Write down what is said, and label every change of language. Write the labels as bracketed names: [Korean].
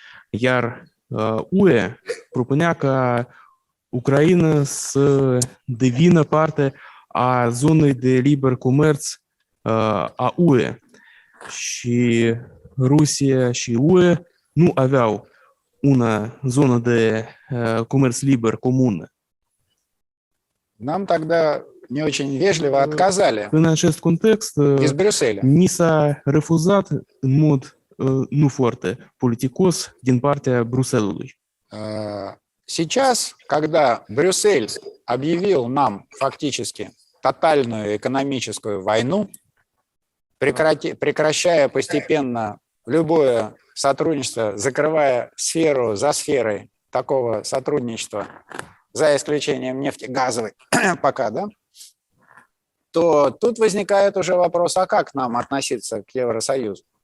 [Romanian] Iar UE propunea ca Ucraina să devină parte a zonei de liber comerț a UE. Și Rusia și UE nu aveau una zonă de comerț liber comună. [Russian] Нам тогда не очень вежливо отказали. [Romanian] În acest context, [Russian] Из Брюсселя. [Romanian] ni s-a refuzat în mod nu foarte politicos din partea Bruxellesului. [Russian] Сейчас, когда Брюссель объявил нам фактически тотальную экономическую войну, прекращая постепенно любое сотрудничество, закрывая сферу за сферой такого сотрудничества, за исключением нефтегазовой пока, да, то тут возникает уже вопрос, а как нам относиться к Евросоюзу?